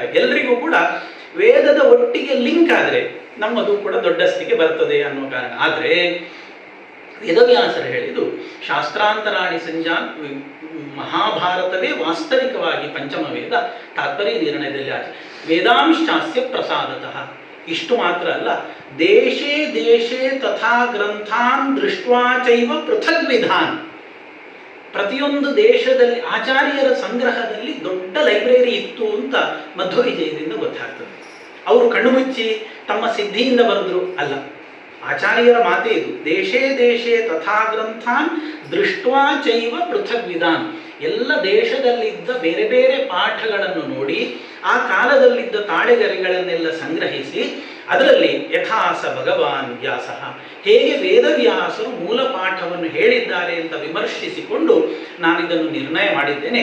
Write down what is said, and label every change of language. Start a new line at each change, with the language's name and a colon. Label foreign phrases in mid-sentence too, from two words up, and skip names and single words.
Kannada: ಎಲ್ಲರಿಗೂ ಕೂಡ ವೇದದ ಒಟ್ಟಿಗೆ ಲಿಂಕ್ ಆದರೆ ನಮ್ಮದು ಕೂಡ ದೊಡ್ಡಸ್ತಿಗೆ ಬರ್ತದೆ ಅನ್ನೋ ಕಾರಣ. ಆದರೆ ವೇದವ್ಯಾಸರು ಹೇಳಿದ್ದು
Sanskrit: ಶಾಸ್ತ್ರಾಂತರಾಣಿ ಸಂಜಾನ್,
Kannada: ಮಹಾಭಾರತವೇ ವಾಸ್ತವಿಕವಾಗಿ ಪಂಚಮ ವೇದ. ತಾತ್ಪರ್ಯ ನಿರ್ಣಯದಲ್ಲಿ
Sanskrit: ವೇದಾಂಶ್ಚಾಸ್ಯ ಪ್ರಸಾದತಃ.
Kannada: ಇಷ್ಟು ಮಾತ್ರ ಅಲ್ಲ,
Sanskrit: ದೇಶೇ ದೇಶೇ ತಥಾ ಗ್ರಂಥಾನ್ ದೃಷ್ಟ್ವಾ ಚೈವ ಪೃಥಗ್ ವಿಧಾನ್.
Kannada: ಪ್ರತಿಯೊಂದು ದೇಶದಲ್ಲಿ ಆಚಾರ್ಯರ ಸಂಗ್ರಹದಲ್ಲಿ ದೊಡ್ಡ ಲೈಬ್ರರಿ ಇತ್ತು ಅಂತ ಮಧ್ವವಿಜಯದಿಂದ ಗೊತ್ತಾಗ್ತದೆ. ಅವರು ಕಣ್ಣು ಮುಚ್ಚಿ ತಮ್ಮ ಸಿದ್ಧಿಯಿಂದ ಬರೆದ್ರು ಅಲ್ಲ, ಆಚಾರ್ಯರ ಮಾತೇ ಇದು.
Sanskrit: ದೇಶೇ ದೇಶೇ ತಥಾ ಗ್ರಂಥಾನ್ ದೃಷ್ಟ್ವಾ ಚೈವ ಪೃಥಗ್ ವಿಧಾನ್.
Kannada: ಎಲ್ಲ ದೇಶದಲ್ಲಿದ್ದ ಬೇರೆ ಬೇರೆ ಪಾಠಗಳನ್ನು ನೋಡಿ ಆ ಕಾಲದಲ್ಲಿದ್ದ ತಾಳೆಗರಿಗಳನ್ನೆಲ್ಲ ಸಂಗ್ರಹಿಸಿ ಅದರಲ್ಲಿ
Sanskrit: ಯಥಾಸ ಭಗವಾನ್ ವ್ಯಾಸಃ,
Kannada: ಹೇಗೆ ವೇದವ್ಯಾಸರು ಮೂಲ ಪಾಠವನ್ನು ಹೇಳಿದ್ದಾರೆ ಅಂತ ವಿಮರ್ಶಿಸಿಕೊಂಡು ನಾನಿದನ್ನು ನಿರ್ಣಯ ಮಾಡಿದ್ದೇನೆ.